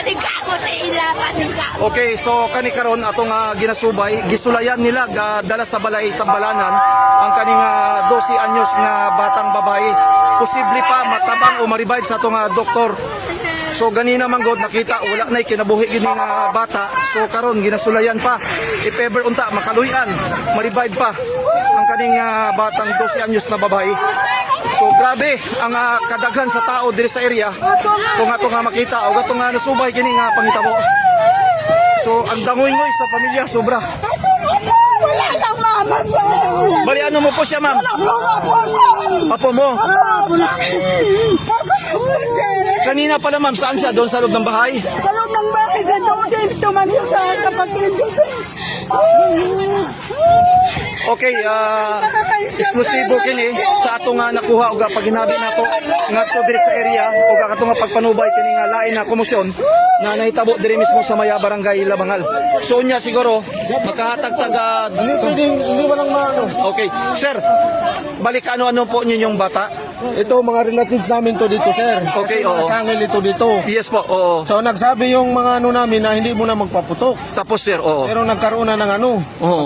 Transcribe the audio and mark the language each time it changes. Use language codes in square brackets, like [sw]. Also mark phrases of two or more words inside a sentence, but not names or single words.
[ceb] Okay, so kani karon atong ginasubay, gisulayan nila dala sa balay Tambalanan ang kaning 12 anyos nga batang babae. Posible pa matabang o ma-revive sa atong doktor. So ganina man god nakita wala nay kinabuhi gini nga bata. So karon ginasulayan pa. [en] If ever [ceb] unta makaluyan, ma-revive pa ang kaning batang 12 anyos na babae. So grabe ang kadaghan sa tao diri sa area kung ato nga makita o ato nga nasubay kini nga pangitabo. So ang dangoy-ngoy sa pamilya sobra. Wala lang mama siya. [tl] Bali ano mo po siya ma'am? Apo mo? Kanina pala ma'am, saan siya? Doon sa loob ng bahay? Sa loob ng ang bahay sa Dudin. Tuman siya sa kapatid ko, sir. [ceb] Okay, eksklusibo kini sa ato nga nakuha og paginabi nato ngadto diri sa area og ato nga pagpanubay kini nga lain na komosyon na nahitabo diri mismo sa Maya Barangay Labangal. So nya siguro makahatag-tag [tl] Hindi mo lang maano. Okay, sir. Balik ano po ninyong bata? Ito mga relatives namin to dito, sir. Okay, Kasi mga oo. sangil ito dito. Yes po, oo. So nagsabi yung mga ano namin na hindi mo na magpaputok. Tapos sir, oo. Pero nagkaroon na ng ano, Oo.